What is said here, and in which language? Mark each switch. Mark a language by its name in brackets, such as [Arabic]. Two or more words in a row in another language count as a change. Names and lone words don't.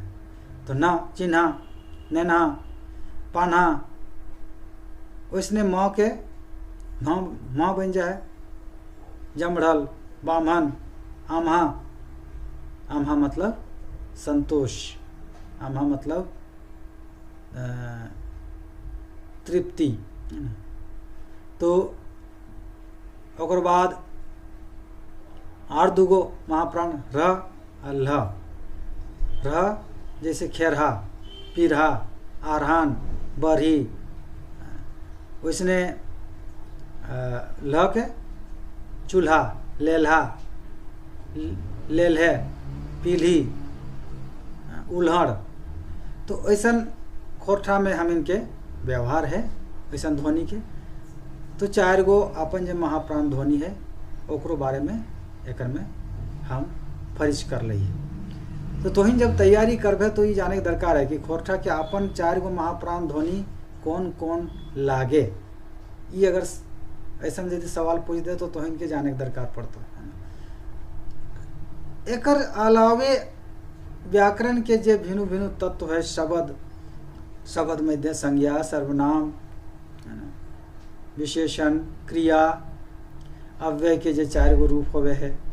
[Magahi] तो न, चिन्हा, नेन्हा, पान्हा, वैसने म के म बन जाए, जमढ़ल, बामन, आम्हा, आम्हा मतलब संतोष, आम्हा मतलब तृप्ति। तो ओकर बाद आर दूगो महाप्राण र आ ल। र जैसे खेरहा, पीरहा, आरहान, बरही, वैसने ल के चूल्हा, लेल्हा, लेल्हे, पील्ही, उल्हड़। तो ऐसन खोरठा में हम इनके व्यवहार है ऐसन ध्वनि के। तो 4 गो अपन जो महाप्राण ध्वनि है ओकरो बारे में एकर में हम फरिज कर लइए। तो तोहिन जब तैयारी करबे तो ये जाने के दरकार है कि खोरठा के अपन 4 गो महाप्राण ध्वनि कौन कौन लागे। ये अगर ऐसा यदि सवाल पूछ दे तो तोहिन के जाने के दरकार पड़ता है। एकर अलावे व्याकरण के जे भिन्न भिन्न तत्व है, शब्द में संज्ञा, सर्वनाम, विशेषण, क्रिया, अव्यय के जे 4 गो रूप होवे है।